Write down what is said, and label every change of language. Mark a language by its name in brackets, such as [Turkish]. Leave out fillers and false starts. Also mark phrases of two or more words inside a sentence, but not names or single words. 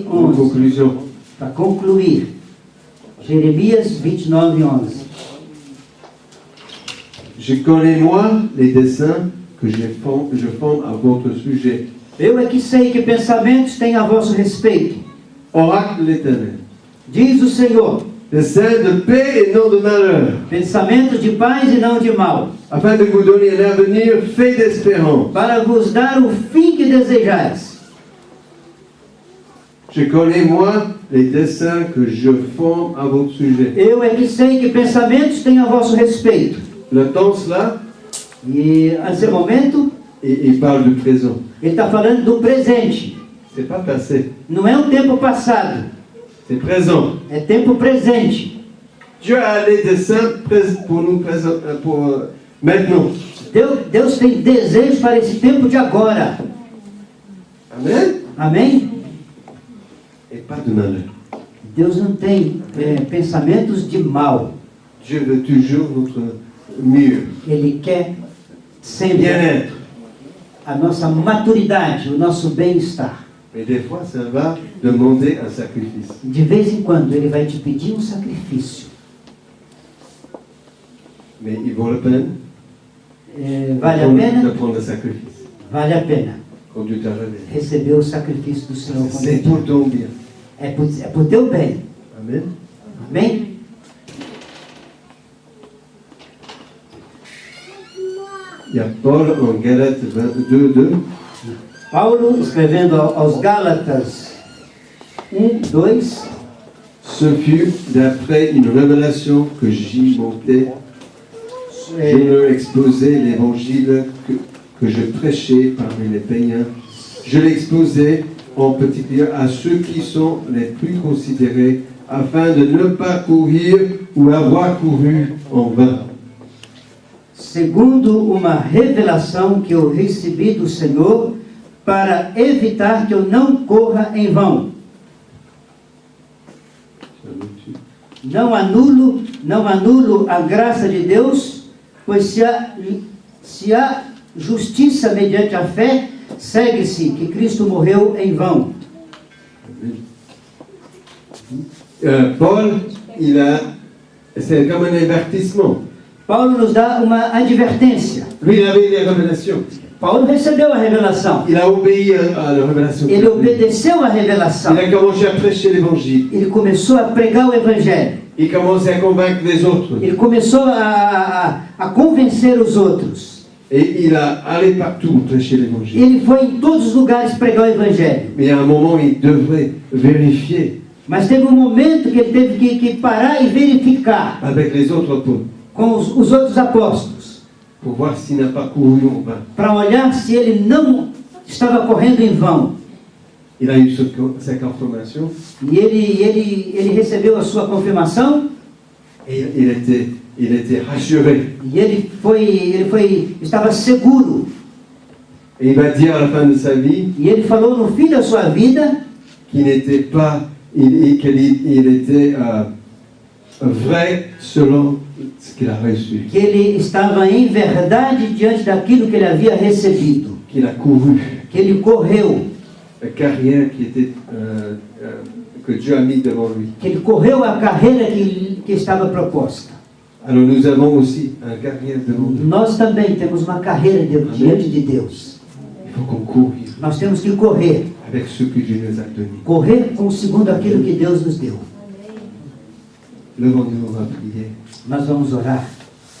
[French] En 11. conclusion, [Portuguese] Para concluir. Jeremias 29, 11. [French] je connais moi les desseins que je forme à votre sujet. [Portuguese] Eu é que sei que pensamentos têm a vosso respeito, [French] Oracle de l'Éternel. [Portuguese] diz o Senhor, [French] Desseins de paix et non de malheur, [Portuguese] pensamentos de paz e não de mal, [French] afin de vous donner un avenir fait d'espérance. [Portuguese] para vos dar o fim que desejais. [French] Je connais moi les desseins que je forme à votre sujet. [Portuguese] Eu é que sei que pensamentos têm a vosso respeito. [French] Le temps là, [Portuguese] E nesse momento, [French] il parle du présent. [Portuguese] ele está falando do presente. [French] C'est pas passé, [Portuguese] Não é um tempo passado, [French] c'est présent. [Portuguese] é tempo presente. [French] Dieu a les desseins pour nous pour maintenant. [Portuguese] Deus tem desejo para esse tempo de agora. [French] Amen. [Portuguese] Amém? [French] Et pas de malheur. [Portuguese] Deus não tem pensamentos de mal. [French] Dieu veut toujours notre mieux, [Portuguese] Ele quer sempre [French] bien-être. [Portuguese] a nossa maturidade, o nosso bem-estar. [French] Mais des fois, ça va demander un sacrifice. [Portuguese] De vez em quando ele vai te pedir um sacrifício. [French] Mais il vaut la peine [Portuguese] Vale a [French] de [Portuguese] pena? [French] prendre le sacrifice. [Portuguese] Vale a pena [French] Quand Dieu t'a révélé. [Portuguese] receber o sacrifício do Senhor. quando [French] C'est [Portuguese] ele- [French] pour ton bien. [Portuguese] É por teu bem. [French] Amen. [Portuguese] Amém? [French] Il y a Paul en Galates 22, 2. [Portuguese] Paulo escrevendo aos Gálatas 1:2. [French] Ce fut d'après une révélation que j'y montais. Je leur exposais l'évangile que je prêchais parmi les païens. Je l'exposais en particulier à ceux qui sont les plus considérés, afin de ne pas courir ou avoir couru en vain. [Portuguese] Segundo uma revelação que eu recebi do Senhor, para evitar que eu não corra em vão. Não anulo a graça de Deus, pois se há justiça mediante a fé, segue-se que Cristo morreu em vão. [French] Paul, c'est comme un avertissement. [Portuguese] Paulo nos dá uma advertência. [French] Lui, il avait les révélations. [Portuguese] Paulo recebeu a revelação. [French] Il a obéi à la révélation. [Portuguese] Ele obedeceu à revelação. [French] Il a commencé à prêcher l'évangile. [Portuguese] Ele começou a pregar o Evangelho. [French] Il commençait à convaincre les autres. [Portuguese] Ele começou a convencer os outros. [French] Et il a allé partout prêcher l'évangile. [Portuguese] Ele foi em todos os lugares pregar o Evangelho. [French] Mais à un moment, il devrait vérifier [Portuguese] Mas teve um momento que ele teve que parar e verificar [French] avec les autres apôtres [Portuguese] com os outros apóstolos, [French] pour voir s'il n'a pas couru en vain. [Portuguese] para olhar se ele não estava correndo em vão. [French] Il a eu sa confirmation [Portuguese] E ele recebeu a sua confirmação [French] et il était rassuré. [Portuguese] e estava seguro. [French] Et il va dire à la fin de sa vie [Portuguese] E ele falou no fim da sua vida [French] qu'il n'était pas, qu'il était vrai selon ce qu'il a reçu, [Portuguese] que ele estava em verdade diante daquilo que ele havia recebido, [French] qu'il a couru [Portuguese] que ele correu, [French] la carrière que Dieu a mis devant lui. [Portuguese] que ele correu a carreira que estava proposta. [French] Alors nous avons aussi un carrière devant nous. [Portuguese] Nós também temos uma carreira diante de Deus. [French] Il faut qu'on court [Portuguese] Nós temos que correr. [French] avec ce que Dieu nous a donné. [Portuguese] Correr segundo aquilo que Deus nos deu. [French] Levons-nous, on va prier. [Portuguese] Nós vamos orar.